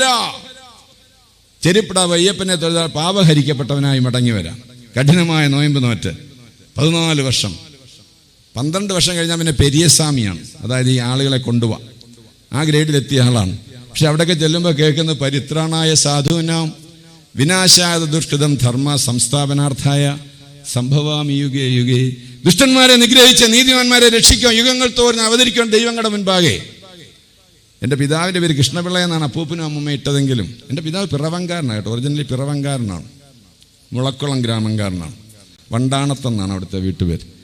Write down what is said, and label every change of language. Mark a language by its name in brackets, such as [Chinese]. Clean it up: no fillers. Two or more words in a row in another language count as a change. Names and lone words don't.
[Malayalam] ചെരുപ്പിടാവ് അയ്യപ്പനെ തൊഴുതാൽ പാപഹരിക്കപ്പെട്ടവനായി മടങ്ങി വരാം. കഠിനമായ നോയമ്പ് നോറ്റ് 14 വർഷം. 12 വർഷം കഴിഞ്ഞാൽ പിന്നെ പെരിയസ്വാമിയാണ്, അതായത് ഈ ആളുകളെ കൊണ്ടുപോവാം. ആ ഗ്രേഡിലെത്തിയ ആളാണ്. പക്ഷെ അവിടെയൊക്കെ ചെല്ലുമ്പോൾ കേൾക്കുന്നത് [Sanskrit] परित्राणाय साधूनां विनाशाय दुष्कृतं धर्म संस्थापनार्थाय संभवामि युगे युगे. [Malayalam] ദുഷ്ടന്മാരെ നിഗ്രഹിച്ച് നീതിമാന്മാരെ രക്ഷിക്കാൻ യുഗങ്ങൾ തോറും അവതരിക്കാൻ ദൈവങ്ങളുടെ മുൻപാകെ. എൻ്റെ പിതാവിൻ്റെ പേര് കൃഷ്ണപിള്ള എന്നാണ് അപ്പൂപ്പനും അമ്മൂമ്മ ഇട്ടതെങ്കിലും എൻ്റെ പിതാവ് പിറവങ്കാരനാണ് കേട്ടോ. ഒറിജിനലി പിറവങ്കാരനാണ്, മുളക്കുളം ഗ്രാമംകാരനാണ്. വണ്ടാണത്തെന്നാണ് അവിടുത്തെ വീട്ടുപേര്.